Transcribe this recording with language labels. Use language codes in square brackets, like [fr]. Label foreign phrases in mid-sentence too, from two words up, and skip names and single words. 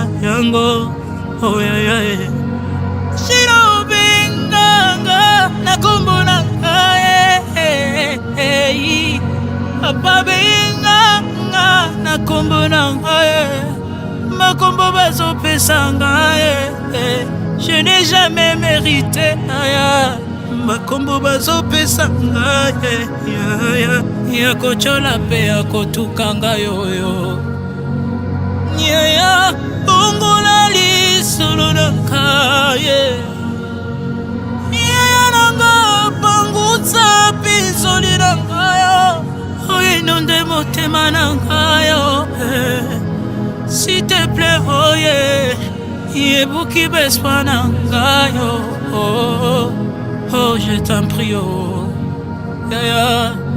[ln] yango oyaye shiro binganga nakumbuna kae ababenga nakumbuna kae makombo bazo pesanga [fr] je n'ai jamais mérité [ln] aya makombo bazo pesanga ya kochola pe akotukanga yoyo Nyaya bongola li solo na kaye Nyaya nanga bangutsa pinzoli na kayo Oye nonde motema na kayo [fr] S'il te plaît [ln] oye Yebuki bespa na kayo Oh [fr] je t'en prie [ln] oh Yaya